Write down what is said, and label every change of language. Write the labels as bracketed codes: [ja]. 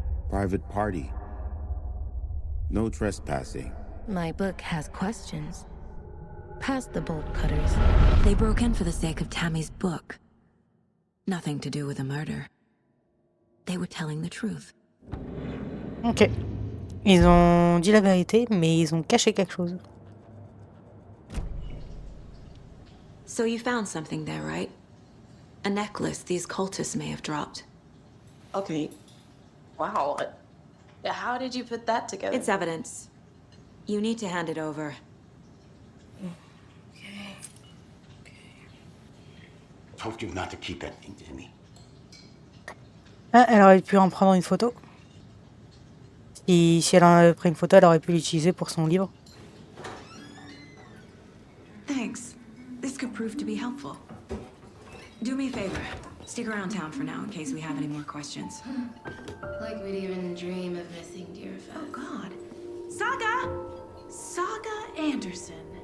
[en] Private party. No trespassing. My book has questions. Past the bolt cutters. They broke in for the sake of Tammy's book. Nothing to do with the murder. They were telling the truth. Ok. [fr] Ils ont dit la vérité, mais ils ont caché quelque chose. [en] So you found something there, right? A necklace these cultists may have dropped. Okay. Wow. How did you put that together? It's evidence. You need to hand it over. Told you not to keep that thing, Timmy. [fr] Ah, elle aurait pu en prendre une photo. Si elle en avait pris une photo, elle aurait pu l'utiliser pour son livre. [en] Thanks. This could prove to be helpful. Do me a favor. Stick around town for now in case we have any more questions. Like we'd even dream of missing dear Oh Fat. God. Saga! Saga Anderson.